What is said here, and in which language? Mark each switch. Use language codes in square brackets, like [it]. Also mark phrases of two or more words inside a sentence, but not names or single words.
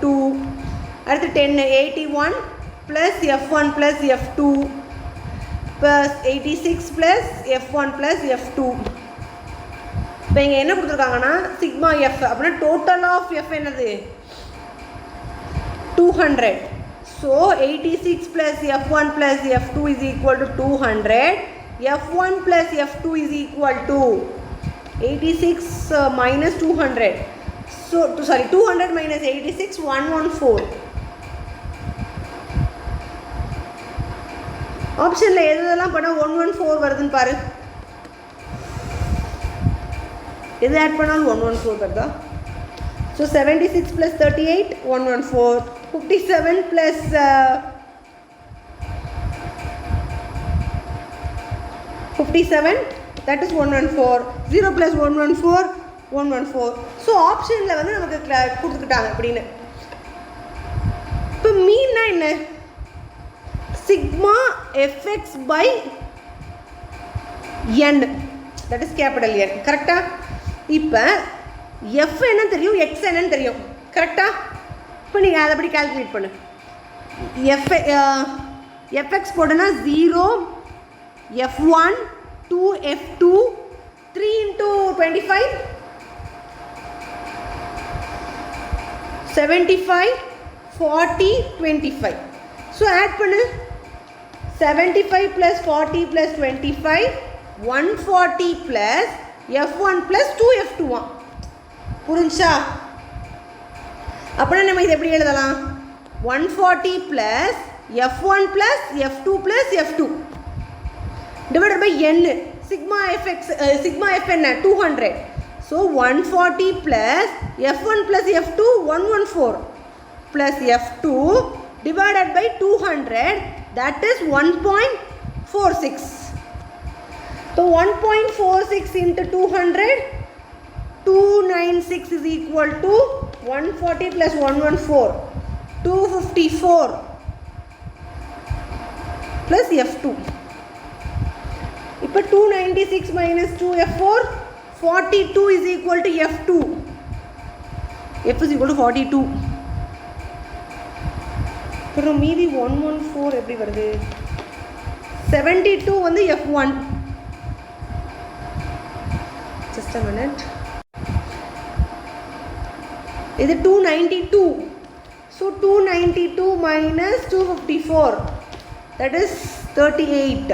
[en] அடுத்து 10 81 + F1 + F2 plus 86 plus F1 plus F2. [ta] இப்போ இங்கே என்ன கொடுத்துருக்காங்கன்னா [en] sigma f [ta] அப்படின்னா [en] total of f [ta] என்னது? [en] 200. ஸோ 86 plus F1 plus F2 is equal to 200. F1 plus F2 is equal to 86 minus 200. So 200 minus 86 114. [ta] ஆப்ஷனில் எதெல்லாம் பண்ணால் 114 வருதுன்னு பாரு. எது ஆட் பண்ணாலும் 114 வருதா? [en] So 76 plus 38, 114. 57 plus 57, that is 114. 0 plus 114, 114. So option [ta] la வந்து நமக்கு கொடுத்துட்டாங்க அப்படினு. இப்போ மீன்னா என்ன? [en] sigma fx by n, that is capital N. கரெக்டா? [ta] இப்போ f என்ன தெரியும், x என்னன்னு தெரியும். கரெக்டா? இப்போ நீங்கள் அதை அப்படி கால்குலேட் பண்ணு. [en] fx போடுனா 0, f1, 2, f2, 3 into 25, 75, 40, 25. So add பண்ணு. 75 plus 40 plus 25, 140 plus f1 plus 2f2. [ta] புரிஞ்சா? அப்படின்னா நம்ம இதை எப்படி எழுதலாம்? [en] 140 plus f1 plus f2 plus f2 divided by n. Sigma fx, sigma f என்ன? 200. So 140 plus f1 plus f2, 114 plus f2 divided by 200, that is 1.46. So 1.46 into 200, 296 is equal to 140 plus 114, 254 plus f2. இப்போ 296 minus 2f4, 42 is equal to f2. f is equal to 42. [ta] அப்புறம் மீதி 114 எப்படி வருது? [en] 72 வந்து f1. Just a minute. [ta] இது 292. [en] So 292 minus 254, that is 38.